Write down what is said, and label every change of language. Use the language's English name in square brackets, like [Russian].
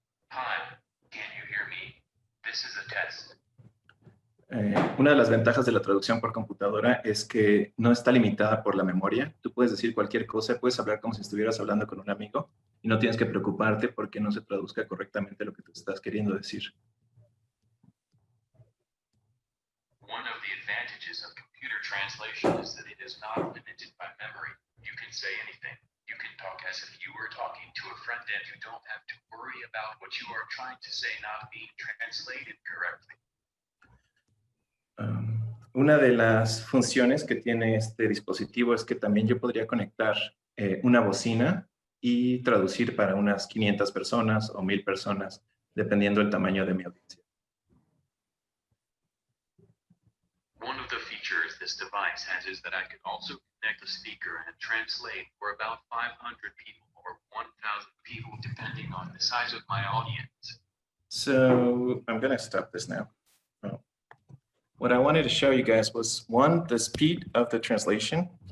[English] Hi, can you hear me? This is a test. [Spanish] Una de las ventajas de la traducción por computadora es que no está limitada por la memoria. Tú puedes decir cualquier cosa, puedes hablar como si estuvieras hablando con un amigo y no tienes que preocuparte porque no se traduzca correctamente lo que tú estás queriendo decir. [English] One of the advantages of computer translation is that it is not limited by memory. You can say anything. You can talk as if you were talking to a friend and you don't have to worry about what you are trying to say not being translated correctly. [Spanish] Una de las funciones que tiene este dispositivo es que también yo podría conectar una bocina y traducir para unas 500 personas o 1000 personas, dependiendo del tamaño de mi audiencia. [English] One of the features this device has is that I can also connect a speaker and translate for about 500 people or 1,000 people, depending on the size of my audience. So I'm going to stop this now. What I wanted to show you guys was, one, the speed of the translation.